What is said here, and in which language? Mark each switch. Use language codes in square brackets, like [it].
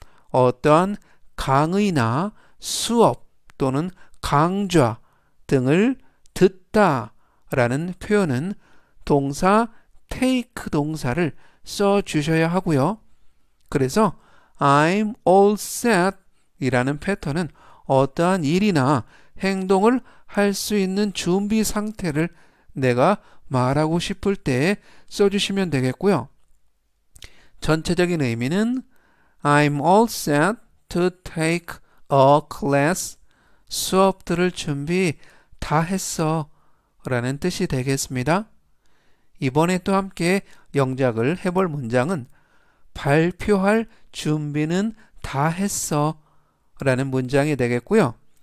[ko] 어떠한 강의나 수업 또는 강좌 등을 듣다 라는 표현은 동사 take 동사를 써 주셔야 하고요. 그래서 I'm all set 이라는 패턴은 어떠한 일이나 행동을 할 수 있는 준비 상태를 내가 말하고 싶을 때 써주시면 되겠고요. [en] 전체적인 의미는 I'm all set to take a class. [ko] 수업들을 준비 다 했어 라는 뜻이 되겠습니다. 이번에 또 함께 영작을 해볼 문장은 발표할 준비는 다 했어 라는 문장이 되겠고요.